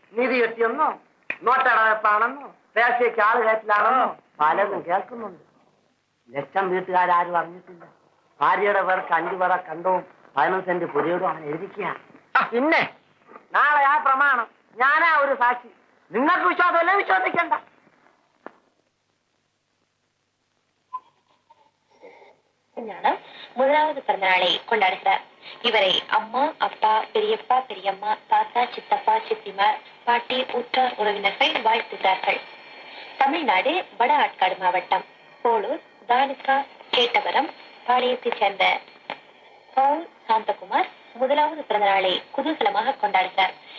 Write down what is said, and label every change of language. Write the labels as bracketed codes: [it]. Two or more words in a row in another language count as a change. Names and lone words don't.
[ml] നിധി കിട്ടിയെന്നോ, നോട്ടടവെപ്പാണെന്നോ, ദേശീയക്ക് ആള് കയറ്റിലാണെന്നോ പലതും കേൾക്കുന്നുണ്ട്. ലക്ഷം വീട്ടുകാരും അറിഞ്ഞിട്ടില്ല. ഭാര്യയുടെ പേർക്ക് 5 പറ കണ്ടവും 15 സെന്റ് പുരയോടും അവൻ എഴുതിക്കുക. പിന്നെ നാളെ ആ പ്രമാണം ഞാനാ ഒരു സാക്ഷി. നിങ്ങൾക്ക് വിശ്വാസമല്ലേ? വിശ്വസിക്കണ്ട. [ta] முதலாவது பிறந்த நாளை கொண்டாடுகிறார். இவரை அம்மா, அப்பா, பெரியப்பா, பெரியம்மா, தாத்தா, சித்தப்பா, சித்திமார், பாட்டி, உற்றார் உறவினர்கள் வாழ்த்துகிறார்கள். தமிழ்நாடு வட ஆட்காடு மாவட்டம் போலூர் தாலுகா கேட்டவரம் பாளையத்தைச் சேர்ந்த பவுல் சாந்தகுமார் முதலாவது பிறந்த நாளை குதூகலமாக கொண்டாடுகிறார்.